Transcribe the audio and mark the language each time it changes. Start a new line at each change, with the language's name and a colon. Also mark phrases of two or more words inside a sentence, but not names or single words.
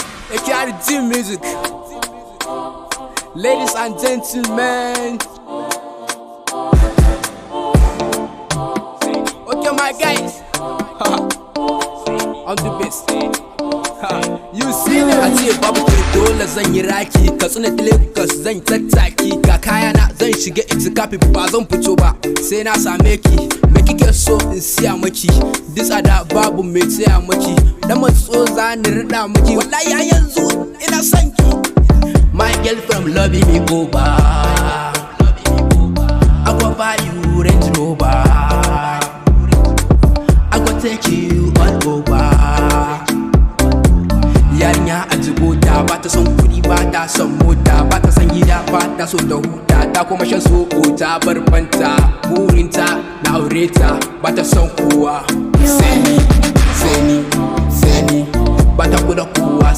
English: AKRD music. Ladies and gentlemen. Okay, my guys. I'm the best. Youseey Ne.
Hausa: A ce babu ke dole zan yi raki, Katsina Lagos zan tattaki. Ga kayana zan shiga itikafi, ba zan fito ba sai na same ki. Me kike so in siya maki? Duk tsada babu mai tsaya maki. Dan matso za ni rida maki. Wallahi a yanzu ina son ki.
English: My girl from loving me over. I go buy you Range Rover. I go take you all over.
Hausa: Yarinya a jigota, ba ta son kudi, ba ta son mota, ba ta son gida, ba ta so ta huta, ta kuma shan soko, ta bar fanta, burinta na aure ta, ba ta son kowa. Sai ni, sai ni, sai ni, ba ta kula kowa.